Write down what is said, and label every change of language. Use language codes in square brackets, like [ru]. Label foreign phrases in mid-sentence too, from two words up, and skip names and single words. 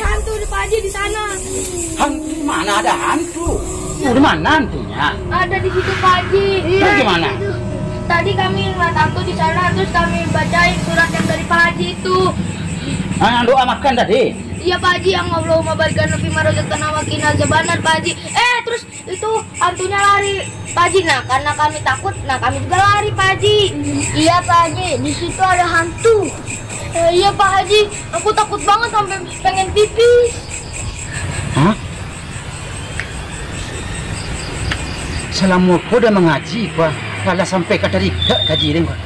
[id] Hantu di Pak Haji di sana. Hantu mana ada hantu? Di mana hantunya? Ada di situ Pak Haji. Terus gimana? Tadi kami ngeliat hantu di sana, terus kami bacain surat yang dari Pak Haji itu. Ah, doa makan tadi. Iya Pak Haji, yang [ar] Allahumma barikan nabi marozatan wa qina azabannar [id] Pak Haji. Terus itu hantunya lari Pak Haji. Nah karena kami takut, nah kami juga lari Pak Haji. Iya Pak Haji, di situ ada hantu. Iya Pak Haji, aku takut banget sampai pengen pipis. Hah? Selama kau dah mengaji Pak, kalau sampai kata tidak kaji dia Pak.